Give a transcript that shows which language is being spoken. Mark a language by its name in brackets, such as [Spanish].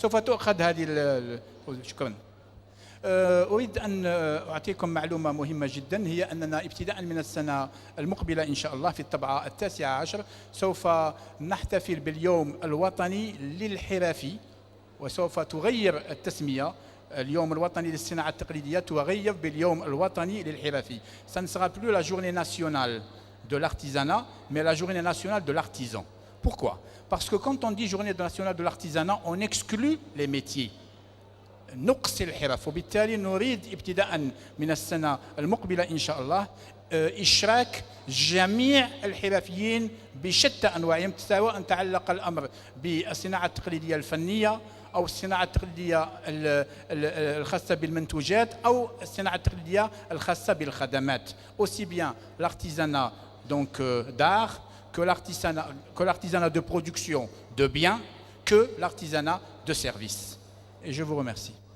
[Arabic] سوف تؤخذ هذه شكرا. أريد أن أعطيكم معلومة مهمة جدا، هي أننا ابتداء من السنة المقبلة إن شاء الله في الطبعة 19 سوف نحتفل باليوم الوطني للحرفي، وسوف تغير التسمية اليوم الوطني للصناعة التقليدية تغير باليوم الوطني للحرفي. [French] Ça ne sera plus la journée nationale de l'artisanat, mais la journée nationale de l'artisan. Pourquoi? Parce que quand on dit journée nationale de l'artisanat, on exclut les métiers. [Arabic] نقص الحرف، وبالتالي نريد ابتداء من السنة المقبلة إن شاء الله إشراك جميع الحرفيين بشتى أنواعهم، سواء تعلق الأمر بالصناعة التقليدية الفنية أو الصناعة التقليدية الخاصة بالمنتوجات أو الصناعة التقليدية الخاصة بالخدمات. [French] aussi bien l'artisanat donc d'art que l'artisanat de production de biens que l'artisanat de services. Et je vous remercie.